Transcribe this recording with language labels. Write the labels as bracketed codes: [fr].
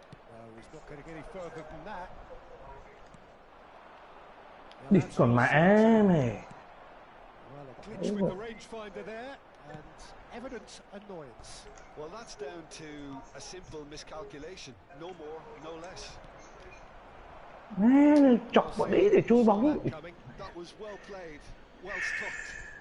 [en] No, he's not going to get any further than that. [vi] Đi còn mẹ này. [en] Well, a glitch with the rangefinder there, and evident annoyance. Well, that's down to a simple miscalculation. No more, no less. [vi] Má, chọc vào đấy để trôi bóng. [en] That was well played, well stopped.